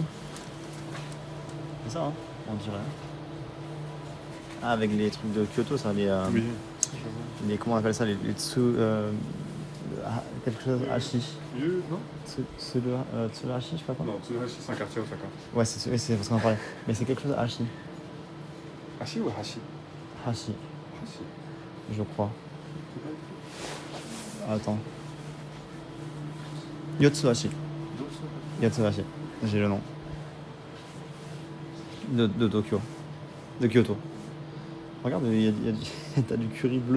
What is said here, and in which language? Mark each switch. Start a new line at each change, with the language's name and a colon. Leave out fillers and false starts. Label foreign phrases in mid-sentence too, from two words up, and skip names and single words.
French: C'est ça, hein, on dirait. Ah, avec les trucs de Kyoto, ça, Oui. Comment on appelle ça, les tsu... quelque chose, hashi. Non Tsuhashi, je sais pas quoi. Non, Tsuhashi, c'est un quartier à Osaka. Ouais, c'est parce qu'on en parlait. Mais c'est quelque chose hashi. Hashi ou Hashi? Hashi, Hashi. je crois. Attends. Yotsuhashi. Yotsuhashi. J'ai le nom. De Tokyo. De Kyoto. Regarde, t'as du curry bleu.